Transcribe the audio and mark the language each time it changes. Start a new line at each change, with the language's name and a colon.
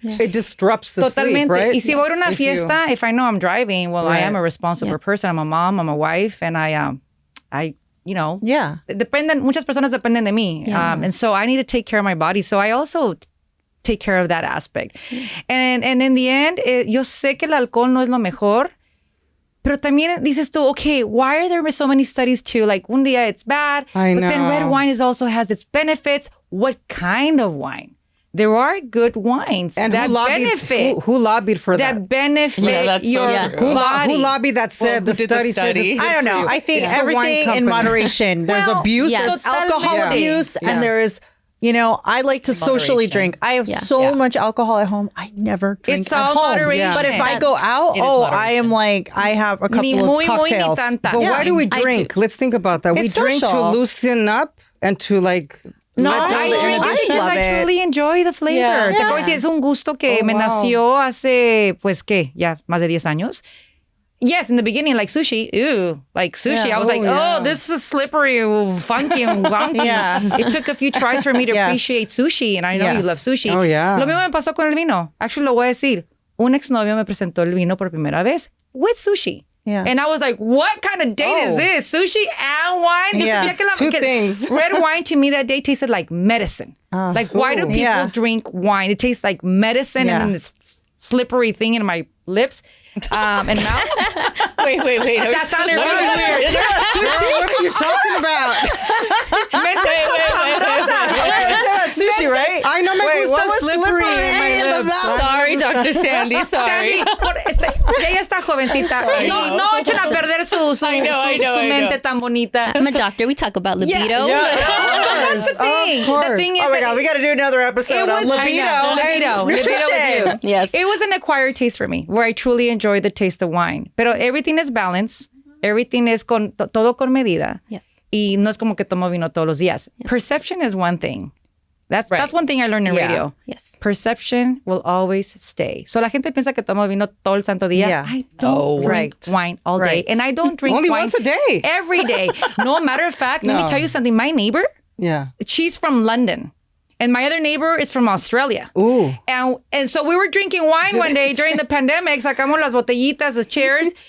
English: Yeah. It disrupts the sleep, right?
Spanish: Y si voy a una fiesta,
English: if I know I'm driving, well, I am a responsible person. I'm a mom, I'm a wife, and
Spanish: muchas personas dependen de mí.
English: Yeah. And so I need to take care of my body. So I also take care of that aspect. And in the end,
Spanish: yo sé que el alcohol no es lo mejor. Pero también dices tú,
English: okay, why are there so many studies too? Like,
Spanish: un día
English: it's bad, but then red wine also has its benefits. What kind of wine? There are good wines and that benefit. Who lobbied for that? That benefit your body. Who lobbied that said the study says it's good I don't know. for you? I think It's everything in moderation. There's abuse, there's alcohol abuse, and there is... I like to socially drink. I have so much alcohol at home. I never drink it's at all home. moderation. But if I go out, I am like, I have a couple of cocktails. But why do we drink? Let's think about that. We drink to loosen up and to like... No, I drink it because I truly enjoy the flavor.
Spanish: Te puedo decir, es un gusto que me nació hace, ya más de 10 años.
English: Yes, in the beginning, like sushi, I was oh, this is slippery, funky and wonky. It took a few tries for me to appreciate sushi, and I know you love sushi. Oh, yeah.
Spanish: Lo mismo me pasó con el vino. Actually, lo voy a decir. Un exnovio me presentó el vino por primera vez
English: with sushi. Yeah. And I was like, what kind of date is this? Sushi and wine? Yeah. Two things. Red wine to me that day tasted like medicine. Like, why do people drink wine? It tastes like medicine and then this slippery thing in my lips. And mouth. Wait. That sounded really weird. Sushi, what are you talking about? Wait. Sushi, right? I know my what was slippery in the mouth? Sorry, Dr. Sandy. Sorry.
Spanish: Ella está jovencita. No echen a perder su mente tan bonita.
English: I'm a doctor. We talk about libido. That's the thing. The thing is, oh my God, we got to do another episode on libido. Libido with you. Yes. It was an acquired taste for me, where I truly enjoy the taste of wine. Pero everything is balanced. Everything is
Spanish: todo con medida.
English: Yes.
Spanish: Y no es como que tomo vino todos los días.
English: Perception is one thing. That's one thing I learned in radio. Yes. Perception will always stay.
Spanish: So la gente piensa que tomo vino todo el santo día.
English: Yeah. I don't drink wine all day. Right. And I don't drink Only wine once a day. every day. No, matter of fact, let me tell you something. My neighbor, she's from London. And my other neighbor is from Australia. Ooh. And so we were drinking wine one day during the pandemic.
Spanish: Sacamos las botellitas,
English: the chairs.